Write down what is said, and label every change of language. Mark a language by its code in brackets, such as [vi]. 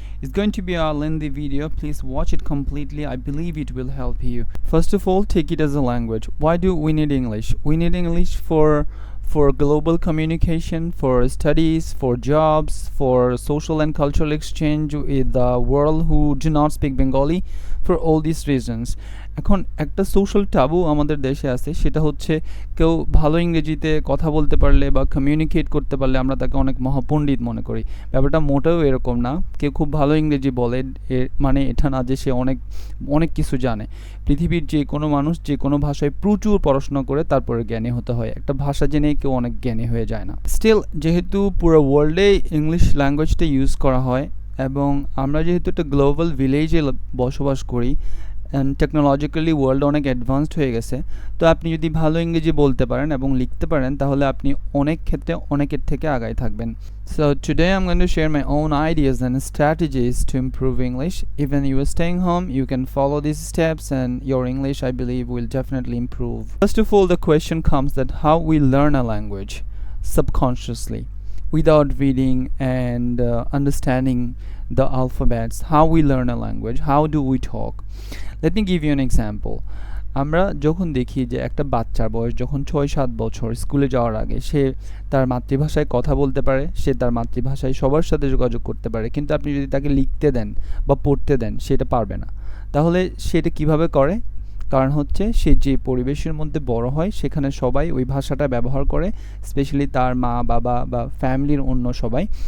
[en] It's going to be a lengthy video. Please watch it completely. I believe it will help you. First of all, take it as a language. Why do we need English? We need English for global communication, for studies, for jobs, for social and cultural exchange with the world who do not speak Bengali, for all these reasons. [bn] এখন একটা social টাবু আমাদের দেশে আছে, সেটা হচ্ছে কেউ ভালো ইংরেজিতে কথা বলতে পারলে বা কমিউনিকেট করতে পারলে আমরা তাকে অনেক মহাপণ্ডিত মনে করি। ব্যাপারটা মোটেও এরকম না। কেউ খুব ভালো ইংরেজি বলে মানে এটা না যে সে অনেক অনেক কিছু জানে। পৃথিবীর যে কোনো মানুষ যে কোনো ভাষায় প্রচুর পড়াশোনা করে তারপরে জ্ঞানী হতে হয়। একটা ভাষা জেনেই কেউ অনেক জ্ঞানী হয়ে যায় না। স্টিল যেহেতু পুরো ওয়ার্ল্ডে ইংলিশ ল্যাঙ্গুয়েজটা ইউজ করা হয় এবং আমরা যেহেতু একটা গ্লোবাল ভিলেজে বসবাস করি অ্যান্ড টেকনোলজিক্যালি ওয়ার্ল্ড অনেক অ্যাডভান্সড হয়ে গেছে, তো আপনি যদি ভালো ইংরেজি বলতে পারেন এবং লিখতে পারেন তাহলে আপনি অনেক ক্ষেত্রে অনেকের থেকে আগায় থাকবেন। [en] So today I'm going to share my own ideas and strategies to improve English. Even you are staying home, you can follow these steps and your English, I believe, will definitely improve. First of all, the question comes that how we learn a language subconsciously without reading and understanding the alphabets. How we learn a language, how do we talk? Let me give you an example. [bn] আমরা যখন দেখি যে একটা বাচ্চার বয়স যখন ৬-৭ বছর স্কুলে যাওয়ার আগে সে তার মাতৃভাষায় কথা বলতে পারে, সে তার মাতৃভাষায় সবার সাথে যোগাযোগ করতে পারে, কিন্তু আপনি যদি তাকে লিখতে দেন বা পড়তে দেন সেটা পারবে না। তাহলে সেটা কিভাবে করে? কারণ হচ্ছে সে যে পরিবেশের মধ্যে বড় হয় সেখানে সবাই ওই ভাষাটা ব্যবহার করে, স্পেশালি তার মা বাবা বা ফ্যামিলির অন্য সবাই।